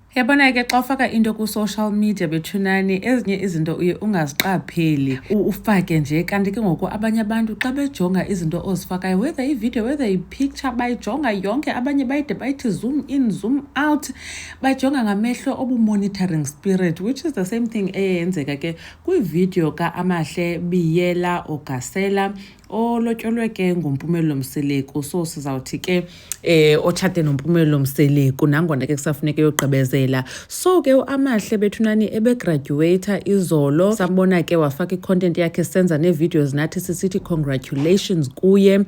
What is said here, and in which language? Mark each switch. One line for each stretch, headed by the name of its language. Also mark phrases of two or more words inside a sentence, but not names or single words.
Xhosa: Yabona ke xa ufaka into ku-social media bethunani ezinye izinto uye ungaziqapheli ufake nje kanti ke ngoku abanye abantu xa bejonga izinto ozifakayo whether ivideo whether ipicture bayijonga yonke abanye bayide bayithi
English: zoom in zoom out
Xhosa: bayijonga ngamehlo obu-
English: monitoring spirit which is the same thing
Xhosa: eyenzeka ke kwivideo ka-Amahle Biyela Ogasela olotyolwe ke nguMpumelelo Mseleko. So sizawuthi ke otshate noMpumelelo Mseleko nangona ke kusafuneka yogqibezela. So ke uAmahle bethunani ebegraduate izolo sambona ke wafaka icontent yakhe senza nevideos nathi sisithi congratulations kuye.